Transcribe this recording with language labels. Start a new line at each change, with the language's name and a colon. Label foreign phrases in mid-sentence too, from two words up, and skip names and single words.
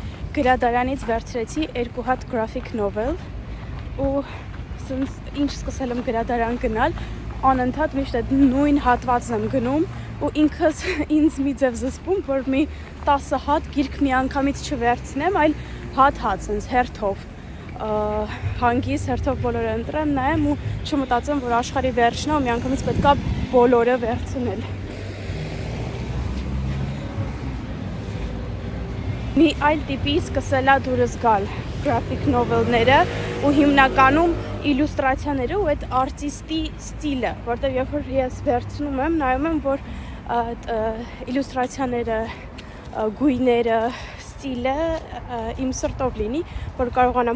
Armenian: գրադարանից վերցրեցի 2 հատ
English: graphic novel
Armenian: ու ինչ սկսել եմ գրադարան գնալ, անընդհատ միշտ այդ նույն հատվածն եմ գնում ու ինքս ինձ մի ձև զսպում, որ մի 10 հատ գիրք մի անգամից չվերցնեմ, այլ հատ-հատ, սենց հերթով հանգիս հերթով բոլորը ընտրեմ, նայեմ ու չմտածեմ, որ աշխարհի վերջն է ու մի անգամից պետք է բոլորը վերցնել։ Մի այլ տիպի սկսել է դուրս գալ
English: graphic novel-
Armenian: ները ու հիմնականում իլյուստրացիաները ու այդ արտիստի ստիլը, որտեղ երբ որ ես վերցնում եմ, նայում եմ, որ իլյուստրացիաները, գույները, ստիլը իմ սրտով լինի, որ կարողանամ